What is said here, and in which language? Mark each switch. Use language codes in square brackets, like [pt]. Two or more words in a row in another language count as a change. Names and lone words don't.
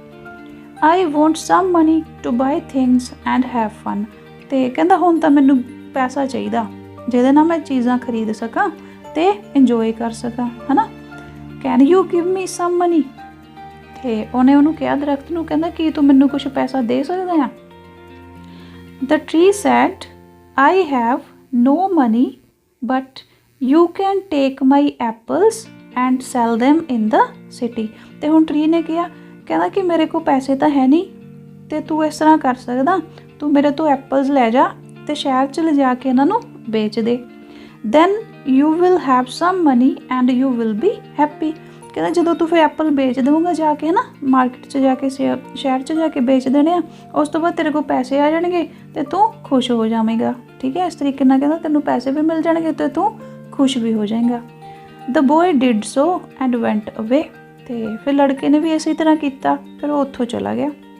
[en] I want some money to buy things and have fun, [pa] ਤੇ ਕਹਿੰਦਾ ਹੁਣ ਤਾਂ ਮੈਨੂੰ ਪੈਸਾ ਚਾਹੀਦਾ ਜਿਹਦੇ ਨਾਲ ਮੈਂ ਚੀਜ਼ਾਂ ਖਰੀਦ ਸਕਾਂ ਤੇ ਇੰਜੋਏ ਕਰ ਸਕਾਂ ਹੈ ਨਾ। [en] Can you give me some money, [pa] ਤੇ ਉਹਨੇ ਉਹਨੂੰ ਕਿਹਾ ਦਰਖਤ ਨੂੰ, ਕਹਿੰਦਾ ਕੀ ਤੂੰ ਮੈਨੂੰ ਕੁਛ ਪੈਸਾ ਦੇ ਸਕਦਾ ਆ। [en] The tree said, I have no money but you can take my apples and sell them in the city। [pa] ਤੇ ਹੁਣ ਟਰੀ ਨੇ ਕਿਹਾ, ਕਹਿੰਦਾ ਕਿ ਮੇਰੇ ਕੋਲ ਪੈਸੇ ਤਾਂ ਹੈ ਨਹੀਂ, ਤੇ ਤੂੰ ਇਸ ਤਰ੍ਹਾਂ ਕਰ ਸਕਦਾ, ਤੂੰ ਮੇਰੇ ਤੋਂ ਐਪਲਸ ਲੈ ਜਾ ਤੇ ਸ਼ਹਿਰ 'ਚ ਲਿਜਾ ਕੇ ਇਹਨਾਂ ਨੂੰ ਵੇਚ ਦੇ। [en] then you will have some money and you will be happy। [pa] ਕਹਿੰਦਾ ਜਦੋਂ ਤੂੰ ਫਿਰ ਐਪਲ ਵੇਚ ਦੇਵਾਂਗਾ ਜਾ ਕੇ ਨਾ ਮਾਰਕੀਟ 'ਚ ਜਾ ਕੇ, ਸ਼ਹਿਰ 'ਚ ਜਾ ਕੇ ਵੇਚ ਦੇਣੇ ਆ, ਉਸ ਤੋਂ ਬਾਅਦ ਤੇਰੇ ਕੋਲ ਪੈਸੇ ਆ ਜਾਣਗੇ ਤੇ ਤੂੰ ਖੁਸ਼ ਹੋ ਜਾਵੇਂਗਾ, ਠੀਕ ਹੈ। ਇਸ ਤਰੀਕੇ ਨਾਲ ਕਹਿੰਦਾ ਤੈਨੂੰ ਪੈਸੇ ਵੀ ਮਿਲ ਜਾਣਗੇ ਤੇ ਤੂੰ ਖੁਸ਼ ਵੀ ਹੋ ਜਾਏਗਾ। [en] The boy did so and went away, [pa] ਤੇ ਫਿਰ ਲੜਕੇ ਨੇ ਵੀ ਇਸੇ ਤਰ੍ਹਾਂ ਕੀਤਾ, ਫਿਰ ਉਹ ਉੱਥੋਂ ਚਲਾ ਗਿਆ।